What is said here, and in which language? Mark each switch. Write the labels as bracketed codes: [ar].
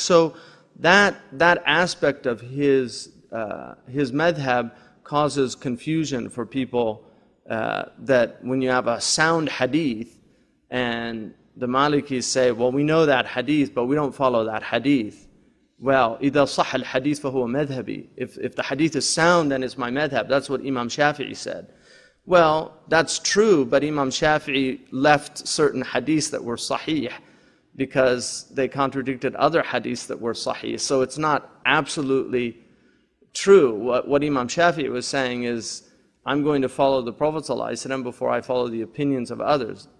[en] So that aspect of his madhab causes confusion for people. That when you have a sound hadith and the Malikis say, well, we know that hadith, but we don't follow that hadith. [ar] Well, إِذَا صَحَّ الْحَدِيث فَهُوَ مَذْهَبِي. [en] If the hadith is sound, then it's my madhab. That's what Imam Shafi'i said. Well, that's true, but Imam Shafi'i left certain hadiths that were sahih because they contradicted other hadiths that were sahih. So it's not absolutely true. What Imam Shafi'i was saying is, I'm going to follow the Prophet ﷺ before I follow the opinions of others.